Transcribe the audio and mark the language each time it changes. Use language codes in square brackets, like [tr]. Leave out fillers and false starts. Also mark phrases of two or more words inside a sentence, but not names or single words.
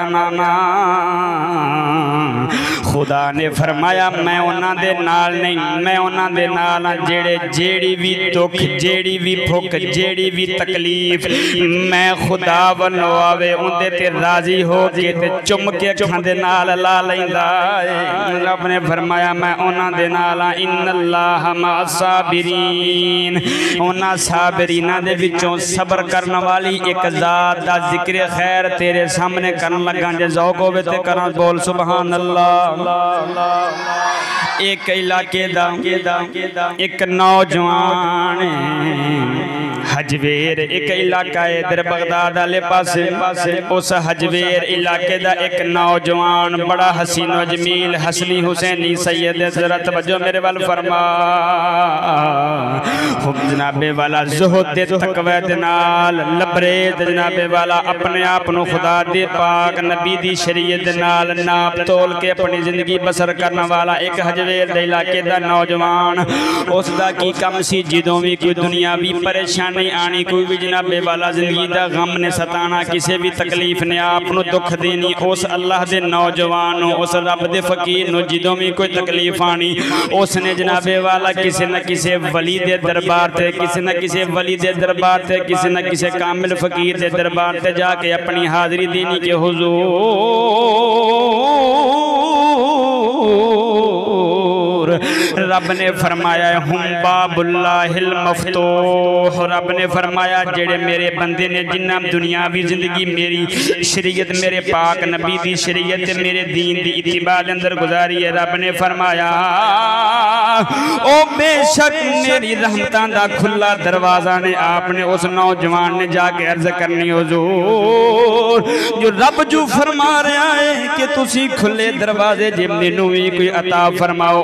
[pa] نہ نہ، خدا نے فرمایا میں انہاں دے نال نہیں، میں انہاں دے نال ہاں جیہڑے جیہڑی وی دکھ، جیہڑی وی بھکھ، جیہڑی وی تکلیف میں خدا ولوں آوے اوہدے تے راضی ہو کے تے چم کے اکھاں دے نال لا لیندا ہے. رب نے فرمایا میں انہاں دے نال ہاں, [ar] إن الله مع الصابرين. [pa] انہاں صابریناں دے وچوں صبر کرن والی ایک ذات دا ذکر خیر تیرے سامنے کرن لگا. جے ذوق ہووے تے کرا بول [ar] سبحان الله. [pa] ایک علاقے دا ایک نوجوان ہجویر، ایک علاقہ ہے ادھر بغداد والے پاسے، اس ہجویر علاقے دا ایک نوجوان بڑا حسینو جمیل حسنی حسینی سید ذرا توجہ میرے وال فرما. جناب والا زہد تقوی دے نال لبریز جناب والا اپنے آپ کو خدا دے پاک نبی دی شریعت دے نال ناپ تول کے اپنی زندگی بسر کرنے والا ایک ہجویر دے علاقے دا نوجوان. اسکا کی کم سی جدوں بھی کوئی دنیاوی پریشانی آنی، کوئی بھی جناب والا زندگی کا غم نے ستانا, [ur] کسی بھی تکلیف نے آپکو دکھ دینی، اس اللہ کے نوجوان اس رب کے فقیر [pa] نے جدوں بھی کوئی تکلیف آنی [ur] اسنے جناب والا کسی نہ کسی ولی کے دربار سے، کسی نہ کسی ولی کے دربار سے، کسی نہ کسی کامل فقیر کے دربار سے جاکے اپنی حاضری دینی کے حضور رب نے فرمایا [ar] هم باب الله المفتوح. [pa] رب نے فرمایا جیہڑے میرے بندے نے جنہاں دنیاوی زندگی میری شریعت میرے پاک نبی دی شریعت میرے دین دی اتباع دے اندر گزاری ہے، رب نے فرمایا او بیشک میری رحمتاں دا کھلا دروازہ نے آپنے اس نوجوان نے جاکے عرض کرنی حضور جو رب جو فرما رہا ہے کہ تسی کھلے دروازے جے مینوں بھی کوئی عطا فرماؤ.